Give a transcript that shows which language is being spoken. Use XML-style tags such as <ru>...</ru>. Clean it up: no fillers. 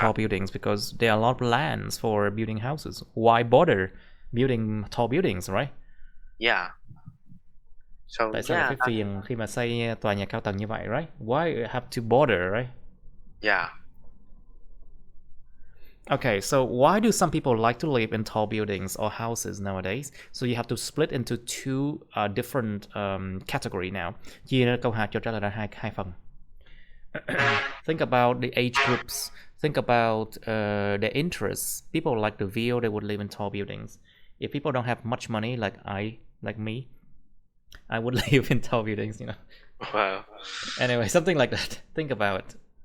<en>tall buildings because there are a lot of lands for building houses. Why bother building tall buildings, right? yeah. So</en> <vi>Tại sao lại</vi> <en>yeah,</en> <vi>phải phiền khi mà xây tòa nhà cao tầng như vậy,</vi> <en>right? Why you have to bother, right? yeah. Okay, so why do some people like to live in tall buildings or houses nowadays? So you have to split into two different category now.</en> <vi>Chia ra câu hỏi cho trả lời ra hai phần.</vi> <en>Think about the age groups. Think about their interests. People like the view, they would live in tall buildings. If people don't have much money, like me, I would live in tall buildings. Well, Anyway, something like that. Think about it.</en>